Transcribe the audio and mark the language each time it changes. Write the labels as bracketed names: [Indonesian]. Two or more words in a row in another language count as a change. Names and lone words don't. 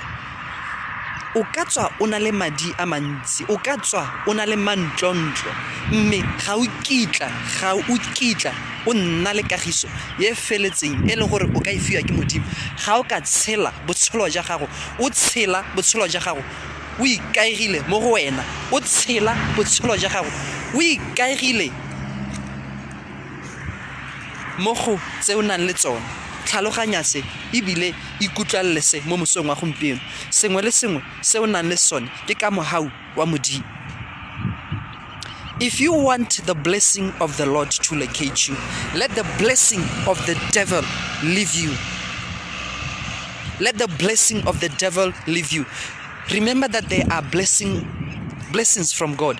[Tswana] O ka tswa o na le madi a mantsi, o ka tswa o na le mantlontlo, mme ga o kitla o nna le kagiso ye feletseng e leng gore o ka e fiwa ke modimo ga o ka tshela botshelo jwa gago, o tshela botshelo jwa gago o ikaegile mo go wena, o tshela botshelo jwa gago o ikaegile mo go tse o nang le tsone. Tlhaloganya se ebile ikutlwalle se mo mosong wa gompieno. Sengwe le sengwe se o nang le sone ke ka mohau wa modimo. [English] If you want the blessing of the Lord to locate you, let the blessing of the devil leave you. Let the blessing of the devil leave you. Remember that there are blessings from God.